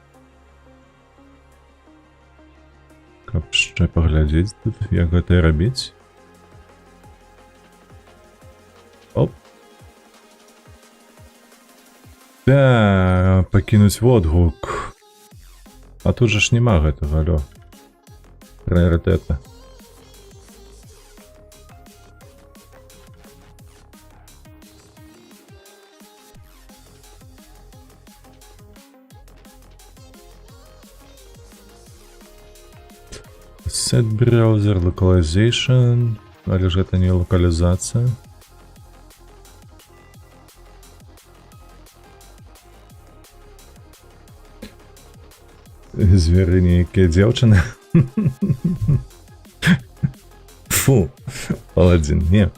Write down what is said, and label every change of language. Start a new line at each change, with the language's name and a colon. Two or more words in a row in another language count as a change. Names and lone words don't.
Belarusian: Каб яшчэ паглядзець тут, як гэта рабіць. Оп. Да, пакінуць водгук. А тут жа ж няма гэтага, алё. Прыярытэта.
English: Set browser localization,
Belarusian: але ж гэта не локалізацыя. Звери нейкія дзяўчыны. Фу, паладзін, не.